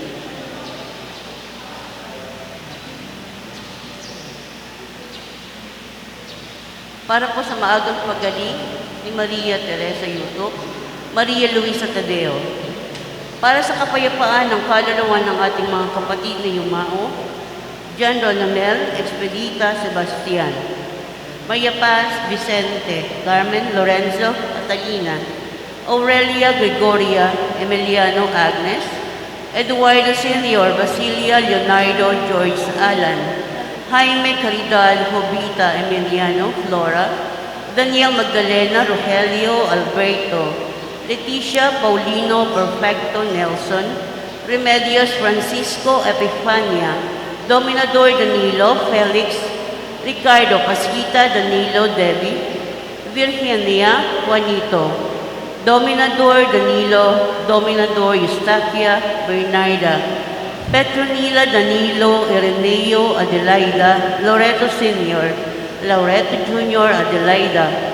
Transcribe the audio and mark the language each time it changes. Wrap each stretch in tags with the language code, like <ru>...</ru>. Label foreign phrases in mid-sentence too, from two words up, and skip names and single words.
<tl>Para po sa maagang pagaling ni Maria Teresa Yutok, Maria Luisa Tadeo. Para sa kapayapaan ng kaluluwa ng ating mga kapatid na Yumao, John Ronamel, Expedita Sebastian, Maria Paz Vicente, Carmen Lorenzo Catalina, Aurelia Gregoria Emiliano Agnes, Eduardo Senior, Basilia Leonardo George Alan, Jaime Caridad Jovita Emiliano Flora, Daniel Magdalena Rogelio Alberto, Leticia Paulino Perfecto Nelson, Remedios Francisco Epifania, Dominador Danilo Felix, Ricardo Casquita Danilo Debbie, Virginia Juanito, Dominador Danilo, Dominador Eustaquia Bernarda, Petronila Danilo Ireneo Adelaida, Loreto Senior, Loreto Junior Adelaida,</tl>